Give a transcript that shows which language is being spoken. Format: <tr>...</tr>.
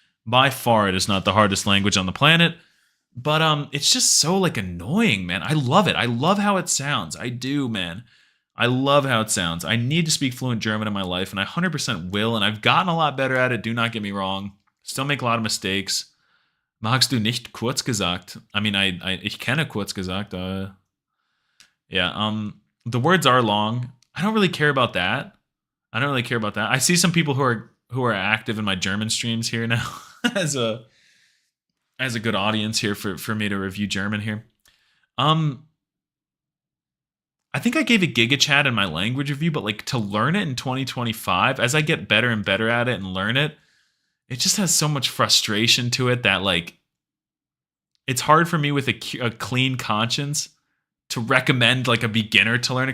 <en>By far, it is not the hardest language on the planet. But it's just so like annoying, man. I love it. I love how it sounds. I do, man. I love how it sounds. I need to speak fluent German in my life, and I 100% will, and I've gotten a lot better at it. Do not get me wrong. Still make a lot of mistakes.</en> <de>Magst du nicht kurz gesagt? I mean, ich kenne kurz gesagt.</de> <en>Yeah, the words are long. I don't really care about that. I see some people who are active in my German streams here now as a good audience here for me to review German here. I think I gave it GigaChad in my language review, but like to learn it in 2025, as I get better and better at it and learn it, it just has so much frustration to it that like it's hard for me with a clean conscience to recommend like a beginner to learn it.</en>